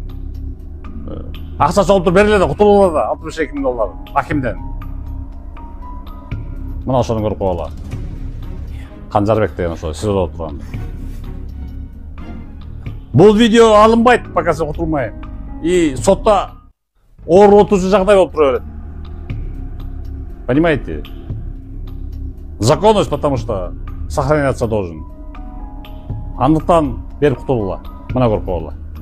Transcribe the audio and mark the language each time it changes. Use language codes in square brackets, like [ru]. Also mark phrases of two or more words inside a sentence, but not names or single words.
[ky] Акча чогултуп бериле да, кутулула да $62.000 акимден. Мына ошону көрүп койгула. Канжарбек деген ошо СИЗОдо отурган. Бул видео алынбайт, пока сен кутулмайын. И сотта оорутуучу жагдай болуп тура берет. [ru] Понимаете? Законность, потому что сохраняться должен. [ky] Андыктан берип кутулула. Мына көрүп койгула.